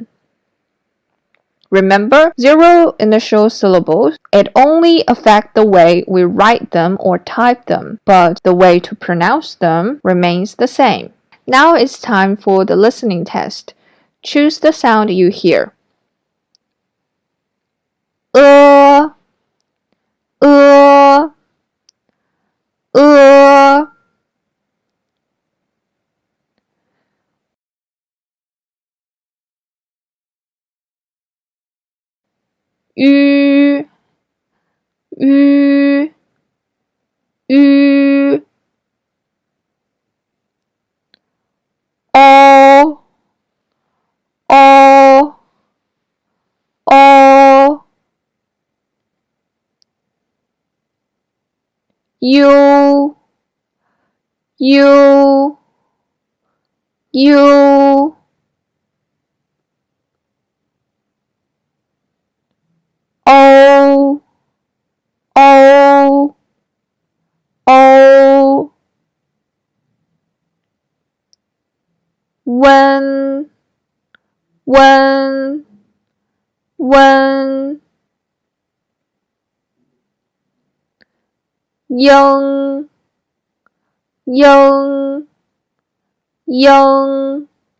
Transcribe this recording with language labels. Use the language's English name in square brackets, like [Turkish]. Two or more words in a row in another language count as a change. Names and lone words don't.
[English] Remember, zero initial syllables. It only affects the way we write them or type them, but the way to pronounce them remains the same. Now it's time for the listening test. Choose the sound you hear. Uh, uh, uh. Ü, ü, ü. O, o, o. U, u, u. O, o, o. When, when, when. Young, young, young.